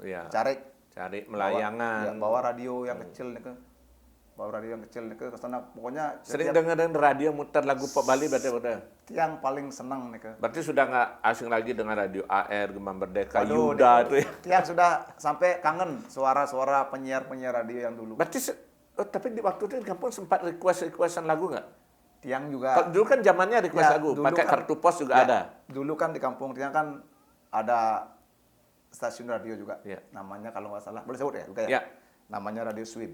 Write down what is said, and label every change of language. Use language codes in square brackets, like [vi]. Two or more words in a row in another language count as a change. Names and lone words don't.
[id] Iya. Cari melayangan. bawa radio yang kecil nih bawa radio yang kecil nih ke sana, pokoknya Sering dengerin radio muter lagu pop Bali berarti udah. tiang paling senang nih Berarti sudah nggak asing lagi dengan radio AR, Gema Merdeka, Waduh, Yuda itu ya. tiang sudah sampai kangen suara-suara penyiar-penyiar radio yang dulu. Berarti tapi di waktu itu di kampung sempat requestan lagu nggak? Tiang juga Kalau dulu kan zamannya request Ya, lagu, dulu pakai kan- kartu pos juga ya, ada. Dulu kan di kampung tiang kan ada stasiun radio juga. Ya. Namanya kalau nggak salah, boleh sebut ya? Bukan Ya. Namanya Radio Swim.